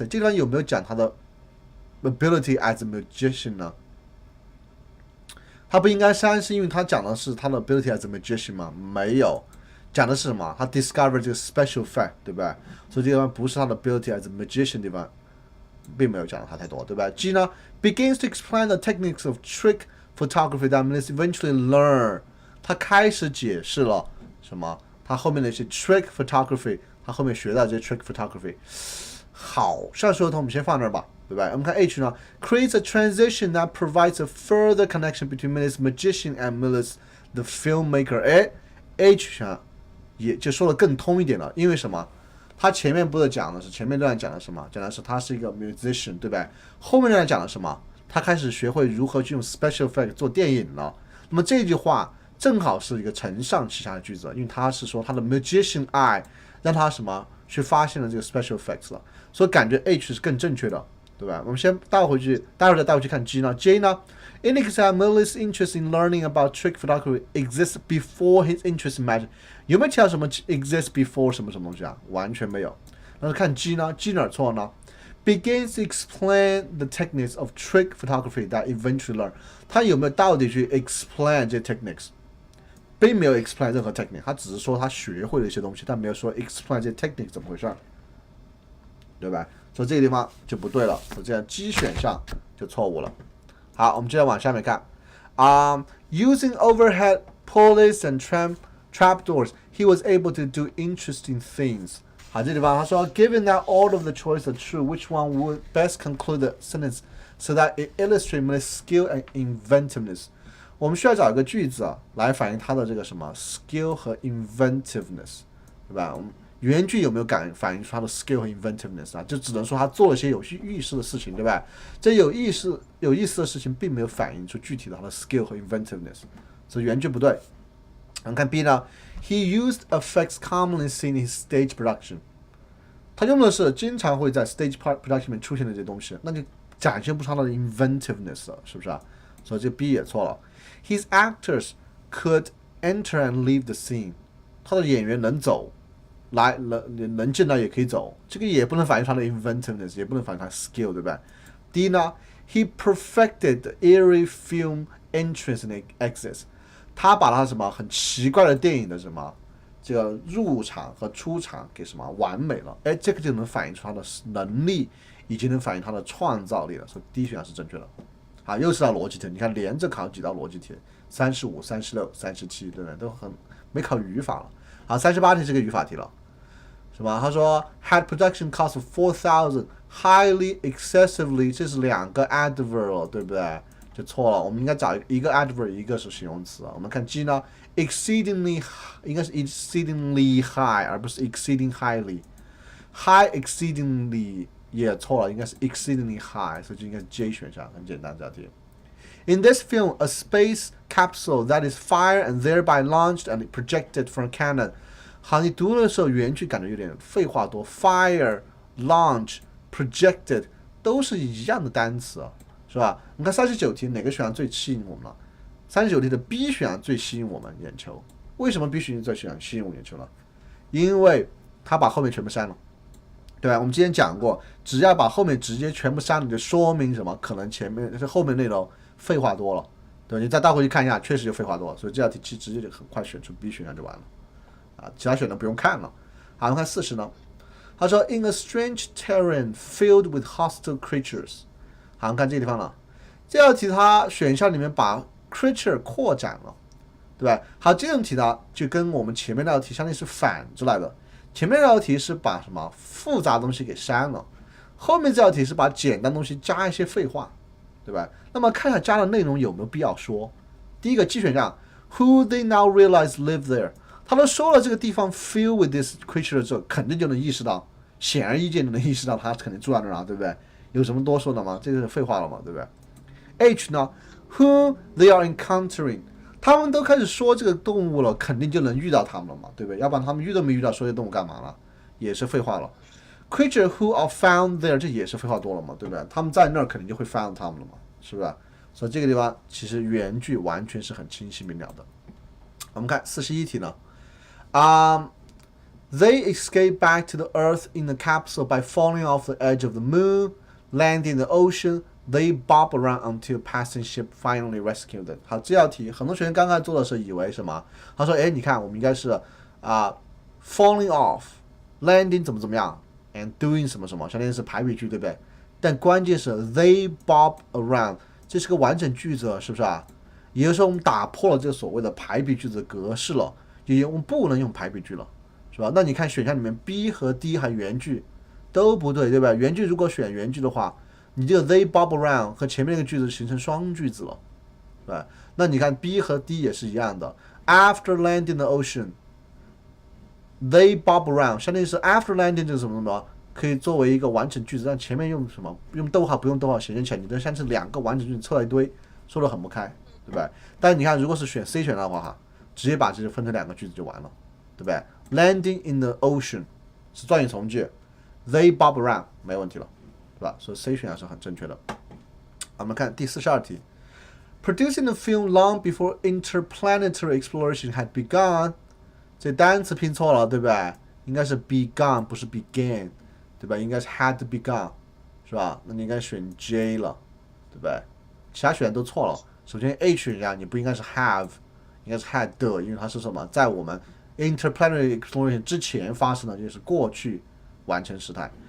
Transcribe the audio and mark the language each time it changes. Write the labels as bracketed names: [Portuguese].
[Chinese] 这地方有没有讲他的 [English] ability as a magician [Chinese] 呢？他不应该删，是因为他讲的是他的 [English] ability as a magician [Chinese] 吗？没有，讲的是什么？他 discover 这个 [English] special fact， [Chinese] 对不对？所以这地方不是他的 [English] ability as a magician [Chinese] 地方，并没有讲的他太多，对吧 ？G 呢 [English] begins to explain the techniques of trick photography that Melis eventually learn。 [Chinese] 他开始解释了什么？他后面的一些 [English] trick photography， [Chinese] 他后面学到这些 trick photography。好，上述的我们先放那儿吧。对吧？我们看 H 呢 [English] ，creates a transition that provides a further connection between Melis magician and Melis the filmmaker。H 选 [Chinese] 也就说的更通一点了。因为什么？他前面不是讲的是前面段讲的什么？讲的是他是一个 musician， 对吧？后面段讲的什么？他开始学会如何去用 [English] special effect [Chinese] 做电影了。那么这句话正好是一个承上启下的句子，因为他是说他的 [English] magician eye [Chinese] 让他什么去发现了这个 [English] special effects [Chinese] 了，所以感觉 H 是更正确的，对吧？我们先待会再带回去看 G 呢 ？J 呢 ？ [English] Indicates Millie's interest in learning about trick photography exists before his interest in magic。 [Chinese] 有没有提到什么 [English] exist before [Chinese] 什么什么东西啊？完全没有。但是看 G 呢 ？G 哪儿错呢？ [English] Begins to explain the techniques of trick photography that eventually learn。 [Chinese] 他有没有到底去 explain 这些 techniques？ 并没有 explain 任何 technique， 他只是说他学会了一些东西，但没有说 explain 这些 technique 怎么回事，对吧？所以这个地方就不对了，所以这样 G 选项就错误了。好，我们接着往下面看。 [English] Using overhead pulleys and trapdoors, he was able to do interesting things。 [Chinese] 好，这地方他说 [English] ，Given that all of the choices are true, which one would best conclude the sentence so that it illustrates my skill and inventiveness？ [Chinese] 我们需要找一个句子来反映它的这个什么 skill 和 inventiveness， 对吧？我们原句有没有反映出它的 skill 和 inventiveness 啊？就只能说他做了些有意思的事情，对吧？这有意思的事情并没有反映出具体的它的 skill 和 inventiveness， 所以原句不对。我们看 B 呢 [English] ，He used effects commonly seen in his stage production。 [Chinese] 他用的是经常会在 [English] stage production [Chinese] 里面出现的这些东西，那就展现不出他的 inventiveness 了，是不是啊？所以这 B 也错了。 [English] His actors could enter and leave the scene。 [Chinese] 他的演员能走，能进来也可以走，这个也不能反映他的 inventiveness， 也不能反映他的 skill， 对吧 ？D 呢 ， [English] He perfected the eerie film entrance and exits。 [Chinese] 他把他什么很奇怪的电影的什么这个入场和出场给什么完美了，哎，这个就能反映出他的能力，以及能反映他的创造力了。所以第一选项是正确的。好，又是道逻辑题，你看连着考几道逻辑题，35、36、37，对不对？都很没考语法了。好，38题是个语法题了，是吧？他说 [English] had production cost 4,000 highly excessively， [Chinese] 这是两个 adverb 了，对不对？就错了，我们应该找一个 adverb， 一个是形容词啊。我们看 G 呢 ，exceedingly 应该是 [English] exceedingly high， [Chinese] 而不是 [English] exceeding highly。 high exceedingly [Chinese] 也错了，应该是 exceedingly high， 所以就应该是 J 选项，很简单这道题。 [English] In this film, a space capsule that is fired and thereby launched and projected from a cannon。 [Chinese] 好，你读的时候原句感觉有点废话多 ，fire、launch、projected 都是一样的单词啊，是吧？你看39题哪个选项最吸引我们了？39题的 B 选项最吸引我们眼球。为什么 B 选项最吸引我眼球了？因为他把后面全部删了。对吧？我们之前讲过，只要把后面直接全部删了，就说明什么？可能前面后面内容废话多了，对吧？你再倒回去看一下，确实就废话多了，所以这道题其实直接就很快选出 B 选项就完了，啊，其他选项不用看了。好，我们看40呢，他说 [English] In a strange terrain filled with hostile creatures。 [Chinese] 好，我们看这个地方了，这道题它选项里面把 creature 扩展了，对吧？好，这种题呢就跟我们前面那道题相当于是反着来的。前面这道题是把什么复杂的东西给删了，后面这道题是把简单的东西加一些废话，对吧？那么看一下加的内容有没有必要说。第一个 G 选项 ， [English] Who they now realize live there， [Chinese] 他都说了这个地方 [English] fill with this creature [Chinese] 之后，肯定就能意识到，显而易见就能意识到他肯定住在那儿啊，对不对？有什么多说的吗？这个是废话了嘛，对不对 ？H 呢 ， [English] Who they are encountering。 [Chinese] 他们都开始说这个动物了，肯定就能遇到他们了嘛，对不对？要不然他们遇都没遇到，说这动物干嘛了？也是废话了。 [English] Creature who are found there， [Chinese] 这也是废话多了嘛，对不对？他们在那儿肯定就会 found 他们了嘛，是不是？所以这个地方其实原句完全是很清晰明了的。 [English] 我们看41题呢，They escape back to the Earth in the capsule by falling off the edge of the moon, landing in the ocean.They bob around until passing ship finally rescued them。 [Chinese] 好，这道题很多学员刚刚做的时候以为什么？他说：“哎，你看，我们应该是 [English] falling off, [Chinese] landing 怎么样 ， [English] and doing [Chinese] 什么什么，相当于是排比句，对不对？但关键是 [English] they bob around， [Chinese] 这是个完整句子，是不是啊？也就是说，我们打破了这个所谓的排比句子的格式了，也我们不能用排比句了，是吧？那你看选项里面 B 和 D 还有原句都不对，对吧？原句如果选原句的话。你这个 [English] they bob around [Chinese] 和前面那个句子形成双句子了，对吧？那你看 B 和 D 也是一样的。 [English] After landing the ocean， They bob around， [Chinese] 相当于是 [English] after landing [Chinese] 这个什么什么，可以作为一个完整句子，但前面用什么？用逗号不用逗号显现起来，你的像是两个完整句子凑在一堆，说得很不开，对吧？但你看，如果是选 C 选的话哈，直接把这分成两个句子就完了，对不对 ？ [English] Landing in the ocean [Chinese] 是状语从句 ， [English] They bob around [Chinese] 没问题了，对吧？所以 C 选项是很正确的。我们看第42题。 [English] Producing the film long before interplanetary exploration had begun， [Chinese] 这单词拼错了，对不对？应该是 begun， 不是 began， 对吧？应该是 [English] had begun， [Chinese] 是吧？那你应该选 J 了，对不对？其他选项都错了。首先 H 选项你不应该是 have， 应该是 had， 因为它是什么？在我们 [English] interplanetary exploration [Chinese] 之前发生的，就是过去完成时态。